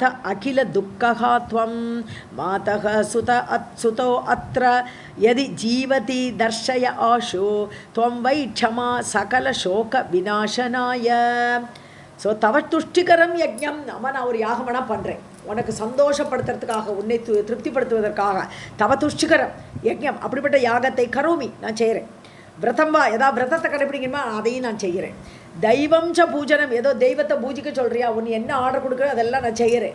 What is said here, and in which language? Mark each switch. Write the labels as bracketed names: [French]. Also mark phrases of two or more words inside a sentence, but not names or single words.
[Sanskrit] अखिलदुःखः त्वं मातः सुतो अत्र यदि जीवति दर्शय आशु त्वं वै क्षमा सकलशोकविनाशनाय ஸோ तव तुष्टिकरं यज्ञम् [Tamil] நம்ம நான் ஒரு யாகமனா பண்ணுறேன் உனக்கு சந்தோஷப்படுத்துறதுக்காக உன்னை திருப்திப்படுத்துவதற்காக [Sanskrit] तव तुष्टिकरं [Tamil] யஜ்ஞம் அப்படிப்பட்ட யாகத்தை கரோமி நான் செய்கிறேன் [Sanskrit] व्रतं वा [Tamil] ஏதாவது விரதத்தை கடைப்பிடிக்கணுமா அதையும் நான் செய்கிறேன் [Sanskrit] दैवं च पूजनम् [Tamil] ஏதோ தெய்வத்தை பூஜிக்க சொல்கிறியா உன் என்ன ஆர்டர் கொடுக்குறோ அதெல்லாம் நான் செய்கிறேன்